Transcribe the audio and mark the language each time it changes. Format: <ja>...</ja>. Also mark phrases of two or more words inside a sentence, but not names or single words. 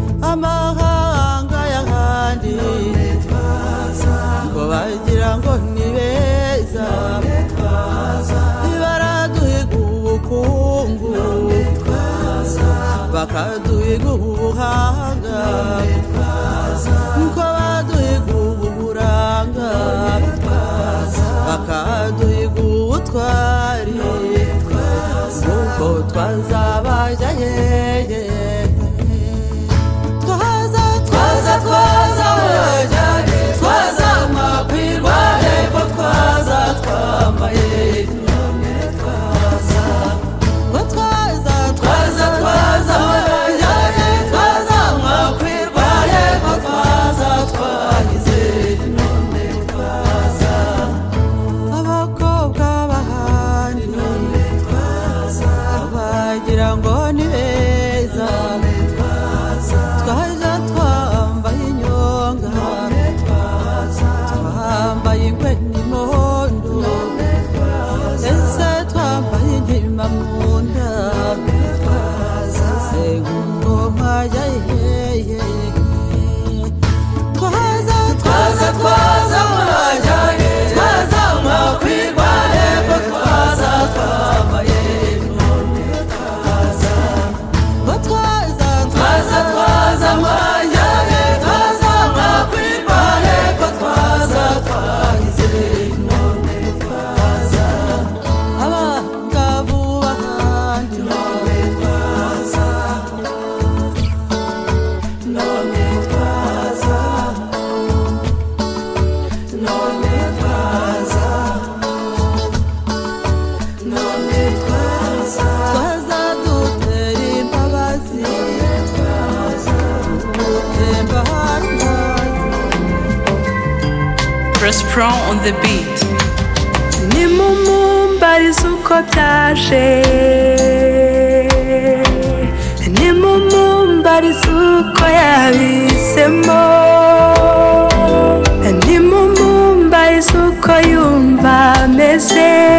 <rw>Amahanga y'ahandi ngo bagira ngo ni beza, baraduhiga ubukungu, bakaduhiga ubuhanga, ko baduhiga uburanga, bakaduhiga ubutwari, kuko twazabaja hehe. Twaza, twaza, twaza, twaza, twaza, makwirwa hepfo, twaza, twambaye, twaza, twaza, twaza, twaza, twaza, makwirwa hepfo, twaza, twagize, none twaza, abakobwa bahandi, none twaza, bagira ngo ni beza, twaza, twaja twambaye inyonga, twambaye ingwe n'imondo, ese twambaye inkima mu nda, ese ngoma ya yeye. Twaza, twaza, twaza, twaza, twaza, makwirwa hepfo, twaza, twambaye, none twaza, ngo twaza, twaza, twaza, twaza, twaza, makwirwa hepfo, twaza, twagize, none twaza, abangavu bahandi, none twaza, none twaza, none twaza, none twaza, twaza dutera imbabazi, twaza dutemba harumwazi.</rw> <en>Press Pro on the beat.</en> <rw>Nimumumbarize uko byaje, nimumumbarize uko yabihisemo, nimumumbarize uko yumva ameze.</rw>